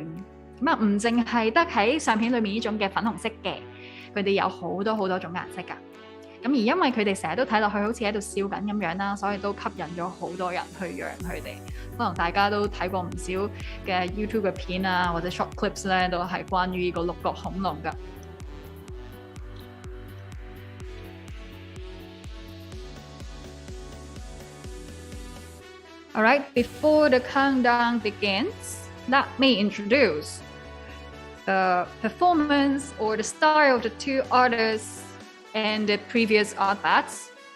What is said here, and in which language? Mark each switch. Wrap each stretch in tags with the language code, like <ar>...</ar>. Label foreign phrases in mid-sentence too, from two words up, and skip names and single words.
<yue>唔淨係得喺相片裏面呢種嘅粉紅色嘅，佢哋有好多種顏色㗎。而因為佢哋成日都睇落去好似喺度笑緊咁樣啦，所以都吸引咗好多人去養佢哋。可能大家都睇過唔少嘅 YouTube 嘅片啊，或者</yue> <en>short clips</en> <yue>咧，都係關於呢個六角恐龍㗎。</yue> <en>Alright, before the countdown begins, let me introduce the performance or the style of the two artists and the previous ARTBATs.</en>